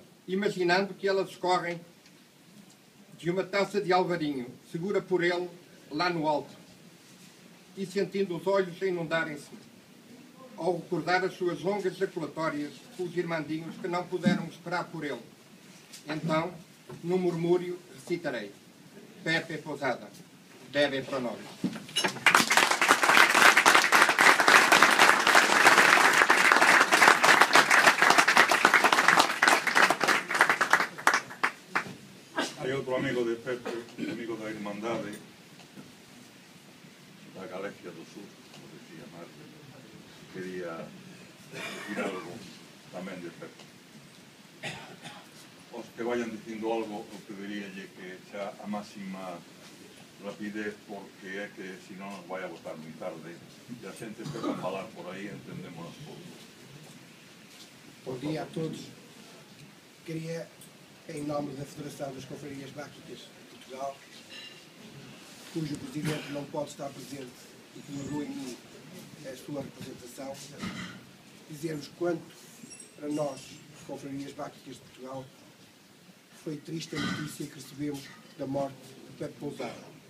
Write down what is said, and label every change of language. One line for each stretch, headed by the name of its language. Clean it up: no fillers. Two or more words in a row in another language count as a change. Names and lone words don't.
Portuguese: Imaginando que elas escorrem de uma taça de alvarinho, segura por ele lá no alto, e sentindo os olhos inundarem-se ao recordar as suas longas jaculatórias com os irmandinhos que não puderam esperar por ele. Então, no murmúrio, recitarei: Pepe Pousada, bebe para nós.
Galician: Hay outro amigo de Pepe, amigo da Irmandade, da Galicia do Sur, como decía Marta, quería decir algo tamén de Pepe. Os que vayan dicindo algo, eu pediríalle que xa a máxima rapidez, porque é que se non nos vai a votar moi tarde e a xente empeza a falar por aí, entendemos pouco.
Portuguese: Bom dia a todos. Queria, em nome da Federação das Confrarias Báquicas de Portugal, cujo presidente não pode estar presente e que negou em mim a sua representação, dizer-vos quanto, para nós, Confrarias Báquicas de Portugal, foi triste a notícia que recebemos da morte de Pepe Pousada.